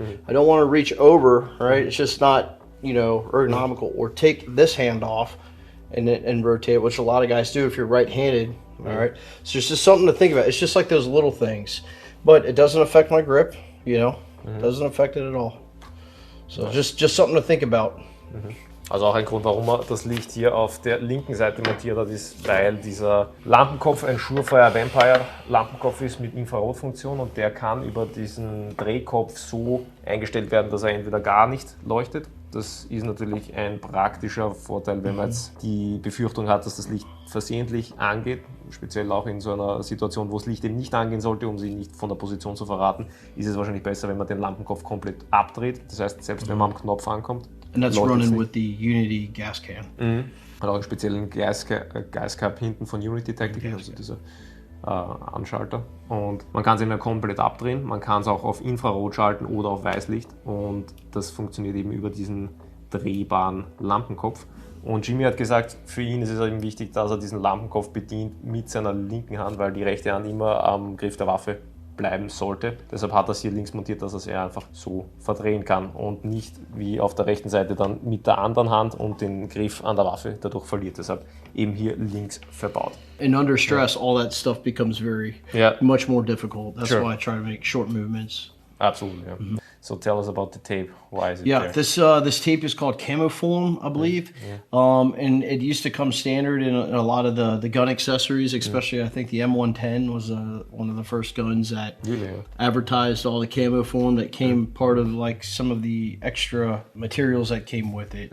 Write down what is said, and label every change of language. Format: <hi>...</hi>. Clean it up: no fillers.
<en>I don't want to reach over, right? It's just not, ergonomical. Or take this hand off and rotate, which a lot of guys do if you're right-handed. All right, so it's just something to think about. It's just like those little things, but it doesn't affect my grip. It doesn't affect it at all. So just something to think about.</en> <de>Also auch ein Grund, warum er das Licht hier auf der linken Seite montiert hat, ist, weil dieser Lampenkopf ein Surefire Vampire Lampenkopf ist mit Infrarotfunktion und der kann über diesen Drehkopf so eingestellt werden, dass er entweder gar nicht leuchtet. Das ist natürlich ein praktischer Vorteil, wenn man jetzt die Befürchtung hat, dass das Licht versehentlich angeht, speziell auch in so einer Situation, wo das Licht eben nicht angehen sollte, um sie nicht von der Position zu verraten, ist es wahrscheinlich besser, wenn man den Lampenkopf komplett abdreht. Das heißt, selbst wenn man am Knopf ankommt.</de> <en>And that's running with the Unity gas can.</en> <de>Hat auch einen speziellen Geissele hinten von Unity-Technik, also dieser Anschalter. Und man kann es eben komplett abdrehen, man kann es auch auf Infrarot schalten oder auf Weißlicht und das funktioniert eben über diesen drehbaren Lampenkopf. Und Jimmy hat gesagt, für ihn ist es eben wichtig, dass er diesen Lampenkopf bedient mit seiner linken Hand, weil die rechte Hand immer am Griff der Waffe bleiben sollte. Deshalb hat er es hier links montiert, dass er es einfach so verdrehen kann und nicht wie auf der rechten Seite dann mit der anderen Hand und den Griff an der Waffe dadurch verliert. Deshalb eben hier links verbaut.</de> <en>And under stress, all that stuff becomes very much more difficult. That's why I try to make short movements. Absolutely. Yeah. So tell us about the tape. Why is it there? This tape is called Camoform, I believe. And it used to come standard in a lot of the gun accessories, especially I think the M110 was one of the first guns that advertised all the Camoform that came part of like some of the extra materials that came with it.</en>